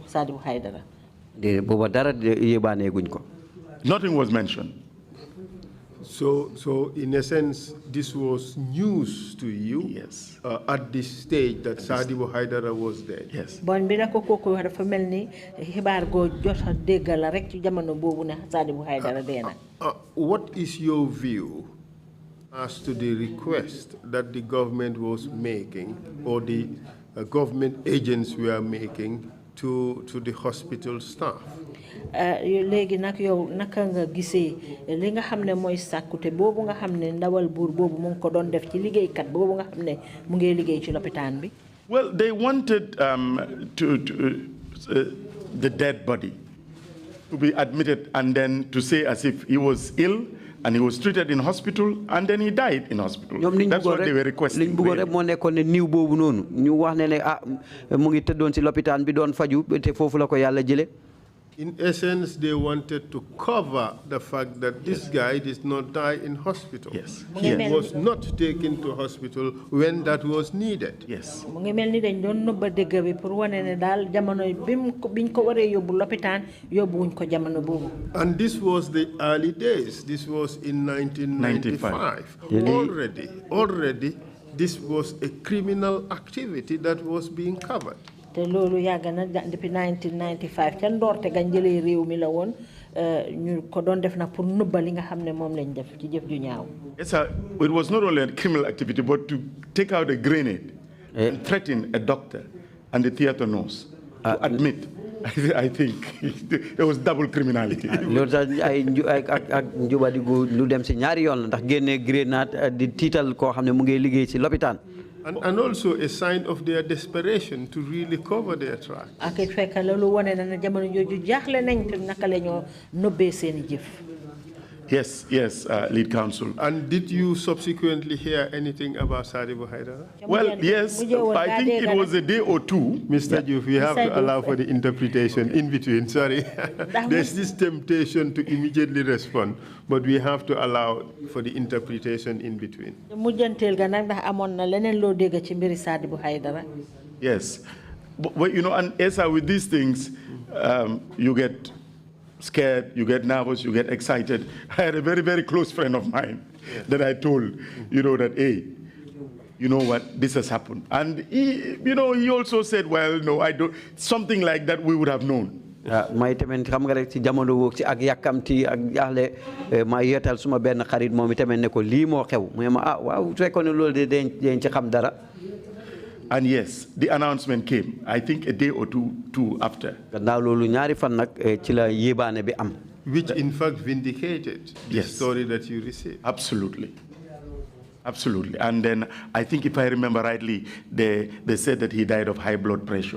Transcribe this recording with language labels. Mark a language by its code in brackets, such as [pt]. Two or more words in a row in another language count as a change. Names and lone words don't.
[en] Nothing was mentioned. So in essence, this was news to you. Yes. At this stage that Sadibou Haidara was dead. Yes. [wo] Bon bi la ko koku dafa melni xibaar go jotta déggal rek ci jamono bobu ne Sadibou Haidara dee na. [en] What is your view as to the request that the government was making, or the government agents were making to the hospital staff? [wo] Léegi nag yow naka nga gisee li nga xam ne mooy sàkkute boobu nga xam ne ndawal buur boobu mu ngi ko doon def ci liggéeykat boobu nga xam ne mu ngi liggéey ci lopitaan bi. [en] Well, they wanted the dead body to be admitted and then to say as if he was ill and he was treated in hospital and then he died in hospital. That's what they were requesting. [wo] Liñ bëggoon rek moo nekkoon ne niw boobu noonu ñu wax ne mu ngi tëddoon ci lopitaan bi doon faju te foofu la ko yàlla jële. [en] In essence, they wanted to cover the fact that this guy did not die in hospital. Yes. He was not taken to hospital when that was needed. Yes. [wo] Mu ngi mel ni dañ doon nëbba dëgg bi pour wane ne daal jamono biñ ko waree yóbbu lopitaan yóbbuwuñ ko jamono boobu. [en] And this was the early days. This was in 1995. Already, this was a criminal activity that was being covered. [wo] Te loolu yàgg na depuis 1995 ca ndoorte gañ jëlee réew mi la woon ñu ko doon def nag pour nëbba li nga xam ne moom lañ def ci jëf ju ñaaw. [en] Yes, it was not only a criminal activity, but to take out a grenade and threaten a doctor and the theater nurse to admit. I think it was double criminality. [wo] Loolu sax ak njubadi gu lu dem si ñaari yoon la ndax génnee grenade di tiital koo xam ne mu ngi liggéey si lopitaan. [en] And also a sign of their desperation to really cover their tracks. [wo] Ak it fekk loolu wane na ne jamono jooju jaaxle nañ te naka la ñoo nëbbee seeni jëf. [en] Yes, lead counsel. And did you subsequently hear anything about Sadibou Haidara? Well, yes, I think it was a day or two. Mr. Joof, we have to allow for the interpretation in between. Sorry. There's this temptation to immediately respond, but we have to allow for the interpretation in between. [wo] Mujjantel ga nag ndax amoon na leneen loo dégg ci mbiri Sadibou Haidara. [en] Yes. But you know, and Esa, with these things, you get scared, you get nervous, you get excited. I had a very, very close friend of mine that I told, that, hey, you know what, this has happened. And he also said, well, no, I don't, something like that we would have known. [wo] may tamit xam nga rek ci jamono woog ci ak yàkkamti ak jaaxle ma yeetal suma benn xarit moom tamit ne ko lii moo xew mu ne ma waaw su fekkoon ne loolu de dañ ci xam dara. [en] And yes, the announcement came, I think a day or two after. Which in fact vindicated the story that you received. Absolutely. Absolutely. And then I think if I remember rightly, they said that he died of high blood pressure.